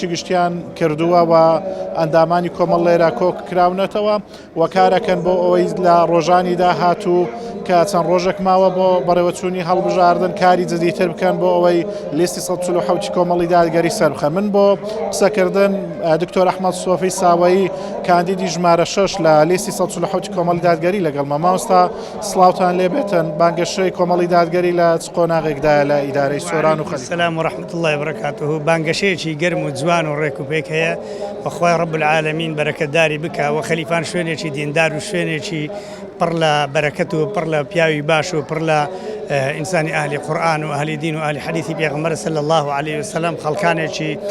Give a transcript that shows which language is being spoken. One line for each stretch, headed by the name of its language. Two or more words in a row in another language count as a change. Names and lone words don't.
Central Kurdish: گشتیان کردووە و ئەندامانی کۆمەڵ لێرە کۆک کراونەتەوە و کارەکەن بۆ ئەوەی لە ڕۆژانی داهاتوو کە چەند ڕۆژێک ماوە بۆ بەڕێوەچوونی هەڵبژاردن کاری جدیتر بکەن بۆ ئەوەی لیستی 147 کۆمەڵی دادگەری سەربخە من بۆ قسەکردن دکتۆر ئەحمەد سۆفی ساوایی کاندیدی ژمارە 6 لە لیستی 147 کۆمەڵی دادگەری لەگەڵ مامۆستا سڵاوتان لێبێتن بانگەشەی کۆمەڵی دادگەری لە چ قۆناغێکدایە لە ئیدارەی سۆران و خەلیفان.
Arabic: سلام و رحمة الله وبركاته.
Central Kurdish: بانگەشەیەکی گەرم و جوان و ڕێک و پێک هەیە بەخوای
Arabic: رب العالمین
Central Kurdish: بەرەکەتداری بکە و خەلیفان شوێنێکی دیندار و شوێنێکی پڕ لە بەرەکەت و پڕ لە پیاوی باش و پڕ لە ئینسانی ئاهلی قورئان و ئاهلی دین و ئاهلی حەدیثی پێغەمبەر
Arabic: صلی الله عليه وسلم
Central Kurdish: خەڵکانێکی